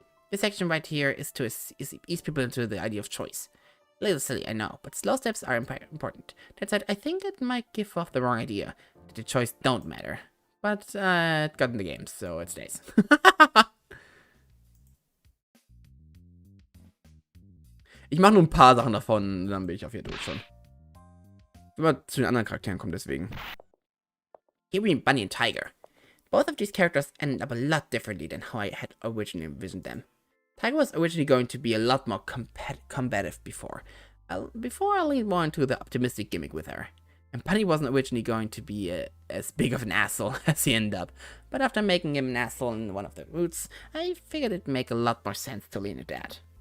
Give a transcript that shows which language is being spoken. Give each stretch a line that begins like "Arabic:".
English: This section right here is to ease people into the idea of choice. A little silly, I know, but slow steps are important. That said, I think it might give off the wrong idea that the choice don't matter. But it got in the game, so it stays.
German: Ich mache nur ein paar Sachen davon, dann bin ich auf hier durch schon. Ich will mal zu den anderen Charakteren kommen, deswegen.
English: Here we meet Bunny and Tiger. Both of these characters ended up a lot differently than how I had originally envisioned them. Tiger was originally going to be a lot more combative before I leaned more into the optimistic gimmick with her. And Bunny wasn't originally going to be as big of an asshole as he ended up, but after making him an asshole in one of the routes, I figured it'd make a lot more sense to lean into that.